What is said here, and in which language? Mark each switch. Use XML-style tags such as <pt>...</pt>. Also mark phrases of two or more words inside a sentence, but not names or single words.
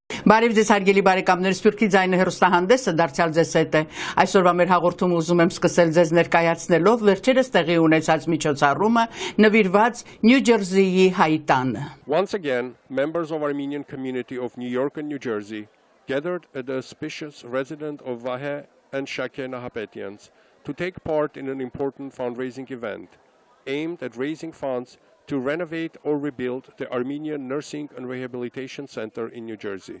<hy>Բարև ձեզ հարգելի բարեկամներ, Սփյուռքի ձայնը հեռուստահանդեսը դարձյալ ձեզ հետ է։ Այսօրվա մեր հաղորդումը ուզում եմ սկսել ձեզ ներկայացնելով վերջերս տեղի ունեցած միջոցառումը նվիրված Նյու Ջերսիի հայ տանը։</hy> <en>Once again, members of Armenian community of New York and New Jersey gathered at the auspicious residence of Vahe and Shake Nahapetian to take part in an important fundraising event aimed at raising funds to renovate or rebuild the Armenian Nursing and Rehabilitation Center in New Jersey.</en>